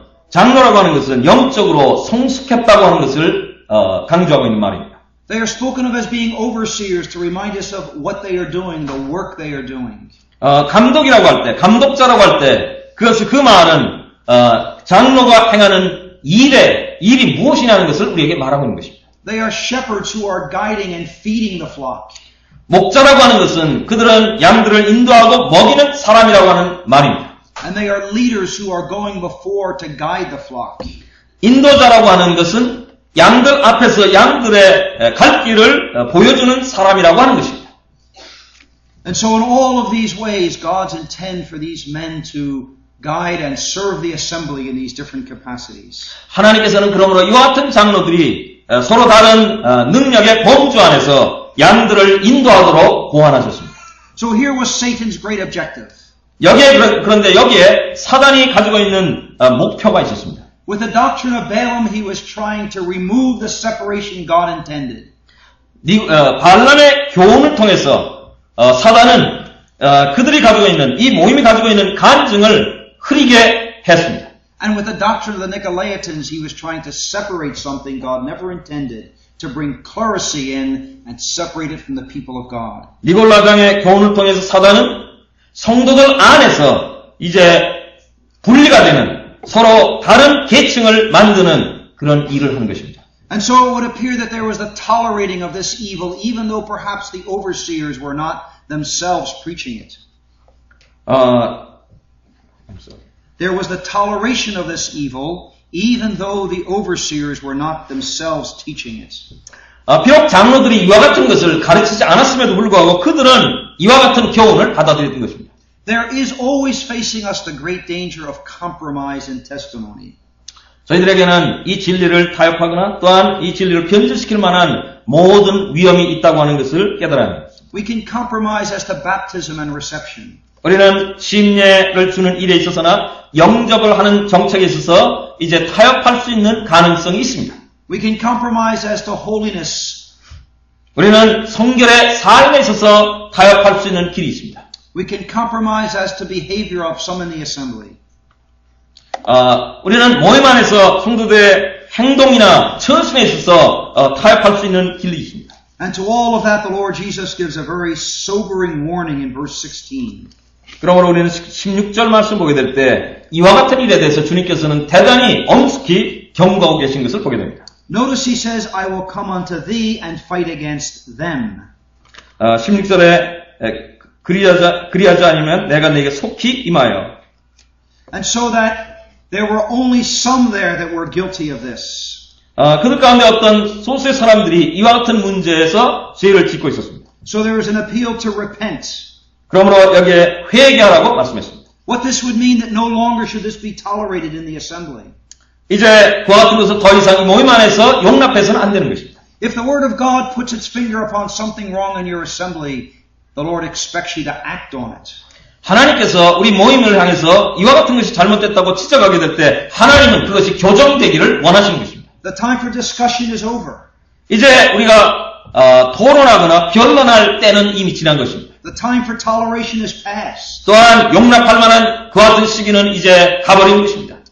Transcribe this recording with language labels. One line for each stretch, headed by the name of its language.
Korean: 장로라고 하는 것은 영적으로 성숙했다고 하는 것을 강조하고 있는 말입니다.
English: They are spoken of as being overseers to remind us of what they are doing, the work they are doing.
Korean: 감독이라고 할 때, 감독자라고 할 때, 그 말은 장로가 행하는 일이 무엇이냐는 것을 우리에게 말하고 있는 것입니다.
English: They are shepherds who are guiding and feeding the flock.
Korean: 목자라고 하는 것은 그들은 양들을 인도하고 먹이는 사람이라고 하는 말입니다.
English: And they are leaders who are going before to guide the flock.
Korean: 인도자라고 하는 것은 양들 앞에서 양들의 갈 길을 보여주는 사람이라고 하는 것입니다.
English: And so in all of these ways, God's intend for these men to guide and serve the assembly in these different capacities.
Korean: 하나님께서는 그러므로 이와 같은 장로들이 서로 다른 능력의 범주 안에서 양들을 인도하도록 고안하셨습니다.
English: So here was Satan's great objective.
Korean: 그런데 여기에 사단이 가지고 있는 목표가 있었습니다.
English: With the doctrine of Balaam, he was trying to remove the separation God intended.
Korean: 발람의 교훈을 통해서 사단은 그들이 가지고 있는 이 모임이 가지고 있는 간증을 흐리게 했습니다.
English: And with the doctrine of the Nicolaitans, he was trying to separate something God never intended, to bring clerisy in and separate it from the people of God.
Korean: 니골라당의 교훈을 통해서 사단은 성도들 안에서 이제 분리가 되는 서로 다른 계층을 만드는 그런 일을 하는 것입니다.
English: And so it would appear that there was the tolerating of this evil, even though perhaps the overseers were not themselves preaching it. I'm sorry. There was the toleration of this evil, even though the overseers were not themselves teaching it.
Korean: 비록 장로들이 이와 같은 것을 가르치지 않았음에도 불구하고 그들은 이와 같은 교훈을 받아들였던 것입니다.
English: There is always facing us the great danger of compromise in testimony.
Korean: 저희들에게는 이 진리를 타협하거나 또한 이 진리를 변질시킬 만한 모든 위험이 있다고 하는 것을 깨달아야 합니다.
English: We can compromise as to baptism and reception.
Korean: 우리는 침례를 주는 일에 있어서나 영접을 하는 정책에 있어서 이제 타협할 수 있는 가능성이 있습니다.
English: We can compromise as to holiness.
Korean: 우리는 성결의 삶에 있어서 타협할 수 있는 길이 있습니다.
English: We can compromise as to behavior of some in the assembly.
Korean: 우리는 모임 안에서 성도들의 행동이나 처신에 있어서 타협할 수 있는 길이 있습니다.
English: And to all of that, the Lord Jesus gives a very sobering warning in verse 16.
Korean: 그러므로 우리는 16절 말씀 보게 될 때 이와 같은 일에 대해서 주님께서는 대단히 엄숙히 경고하고 계신 것을 보게 됩니다.
English: Notice he says, I will come unto thee and fight against them.
Korean: 16절에 그리하지 않으면 내가 네게 속히 임하여.
English: And so that there were only some there that were guilty of this.
Korean: 그들 가운데 어떤 소수의 사람들이 이와 같은 문제에서 죄를 짓고 있었습니다.
English: So there was an appeal to repent.
Korean: 그러므로 여기에 회개하라고 말씀했습니다.
English: What this would mean that no longer should this be tolerated in the assembly.
Korean: 이제 그와 같은 것을 더 이상 이 모임 안에서 용납해서는 안 되는 것입니다.
English: If the Word of God puts its finger upon something wrong in your assembly, the Lord expects you to act on it.
Korean: 하나님께서 우리 모임을 향해서 이와 같은 것이 잘못됐다고 지적하게 될 때 하나님은 그것이 교정되기를 원하시는 것입니다.
English: The time for discussion is over.
Korean: 이제 우리가 토론하거나 변론할 때는 이미 지난 것입니다.
English: The time for toleration is past.
Korean: 또한 용납할 만한 그와 같은 시기는 이제 가버린 것입니다.